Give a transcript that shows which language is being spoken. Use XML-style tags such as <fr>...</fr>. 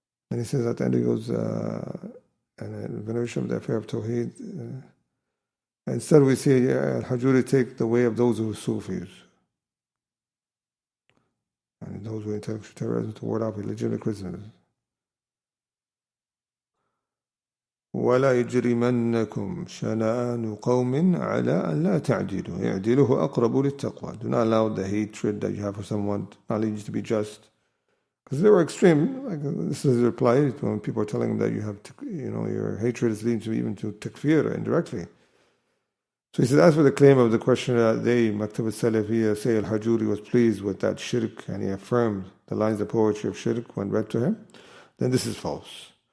<en>And he says at the end, he goes, and veneration of the affair of Tawheed. Instead, we see Hajuri take the way of those who are Sufis. And those who are intellectual terrorism to ward off illegitimate criticism.</en> <ar>ولا يجرمنكم شنآن قوم على أن لا تعدلوا اعدلوا أقرب للتقوى.</ar> <en>Do not allow the hatred that you have for someone to not lead you to be just. Because they were extreme. Like, this is the reply when people are telling them that you have, your hatred is leading to even to takfir indirectly. So he said, as for the claim of the question that they, Maktab al-Salafiyya, say Al-Hajuri was pleased with that shirk and he affirmed the lines of poetry of shirk when read to him, then this is false.</en>